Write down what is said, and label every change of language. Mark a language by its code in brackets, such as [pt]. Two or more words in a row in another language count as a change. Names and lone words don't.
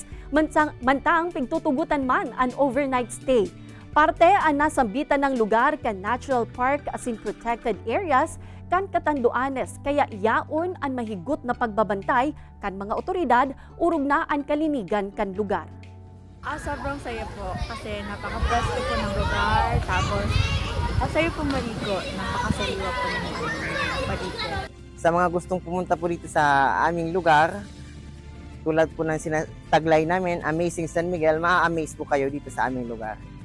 [bik] Mantang pigtutugutan man ang overnight stay. Parte ang nasambitan ng lugar kan natural park asin protected areas kan Catanduanes, kaya yaon ang mahigot na pagbabantay kan mga otoridad urog na ang kalinigan kan lugar. [tl] Sobrang saya po kasi napaka-best po ng lugar, tapos saya po maligo, napakasariwa po ng maligo. Sa mga gustong pumunta po dito sa aming lugar, tulad po ng taglay namin, Amazing San Miguel, maa-amaze po kayo dito sa aming lugar.